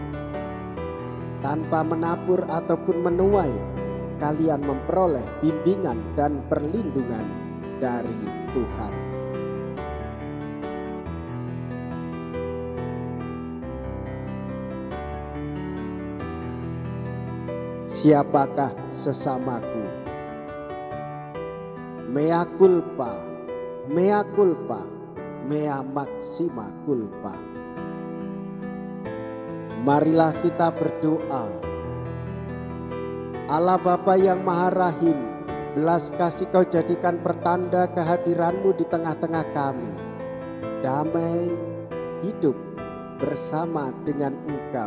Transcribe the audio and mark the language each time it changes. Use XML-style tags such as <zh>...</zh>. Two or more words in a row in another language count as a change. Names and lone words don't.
<id>Tanpa menabur ataupun menuai, kalian memperoleh bimbingan dan perlindungan dari Tuhan. Siapakah sesamaku?</id> <la>Mea culpa, mea culpa, mea maxima culpa.</la> <id>Marilah kita berdoa. Allah Bapa yang Maha Rahim, belas kasih Kau jadikan pertanda kehadiran-Mu di tengah-tengah kami. Damai hidup bersama dengan Engkau.</id>